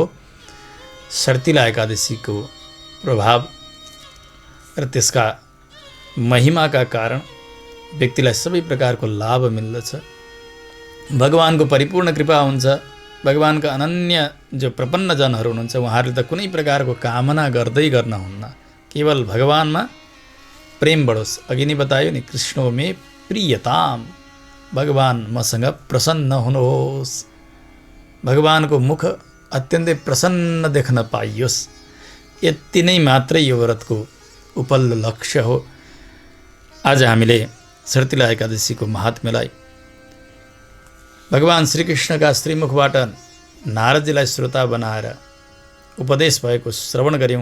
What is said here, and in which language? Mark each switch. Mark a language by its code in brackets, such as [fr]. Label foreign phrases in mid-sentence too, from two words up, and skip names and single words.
[ne] शर्तिला एकादशीको प्रभाव र त्यसका महिमाका कारण व्यक्तिलाई सबै प्रकारको लाभ मिल्दछ। भगवानको परिपूर्ण कृपा हुन्छ। भगवानका अनन्य जो प्रपन्न जनहरू हुनुहुन्छ उहाँहरूले त कुनै प्रकारको कामना गर्दै गर्न हुन्न, केवल भगवानमा प्रेम बढोस्। अघि नै बतायो नि, [sa] कृष्णो मे प्रियताम, [ne] भगवान मसँग प्रसन्न हुनुहोस्, भगवानको मुख अत्यन्तै प्रसन्न देख्न पाइयोस्, यति नै मात्रै यो व्रतको उपल्लो लक्ष्य हो। आज हामीले शर्तिला एकादशीको महात्म्यलाई भगवान श्रीकृष्णका श्रीमुखबाट नारदजीलाई श्रोता बनाएर उपदेश भएको श्रवण गऱ्यौँ।